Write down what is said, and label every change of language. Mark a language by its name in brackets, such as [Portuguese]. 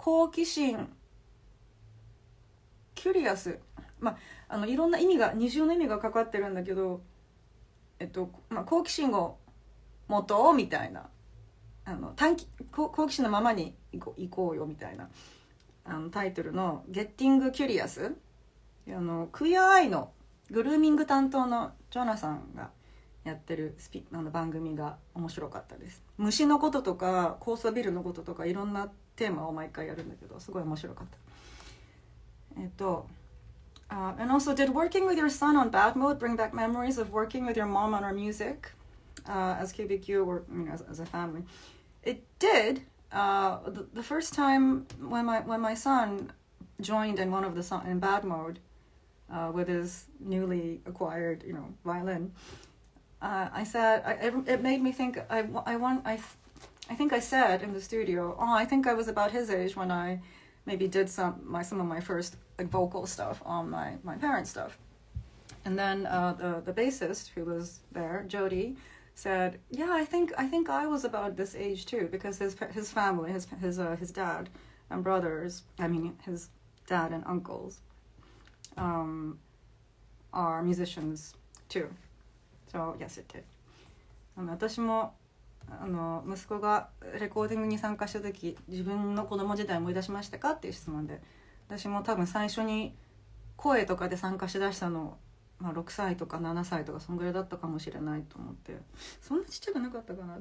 [Japanese] 奇心キュリアス、いろんな意味が二重の意味がかかってるんだけど、好奇心を持とうみたいな、好奇心のままに行こうよみたいなタイトルの Getting Curious、 クイアアイのグルーミング担当のジョナさんがやってる番組が面白かったです。虫のこととか高層ビルのこととかいろんなテーマを毎回やるんだけど、すごい面白かった。 [English] And also, did working with your son on Bad Mode bring back memories of working with your mom on our music as KBQ or as a family? It did. The first time when my son joined in one of the songs in Bad Mode with his newly acquired violin, I said it made me think. I think I said in the studio, I think I was about his age when I maybe did some of my first vocal stuff on my parents' stuff. And then the bassist who was there, Jody, said, "Yeah, I think I was about this age too, because his family, his dad and brothers, his dad and uncles, are musicians too." So yes, it did. [Japanese] 私も息子がレコーディングに参加した時、自分の子供時代思い出しましたかっていう質問で、私も多分最初に声とかで参加しだしたの、6歳とか7歳とかそんぐらいだったかもしれないと思って、そんなちっちゃくなかったかな。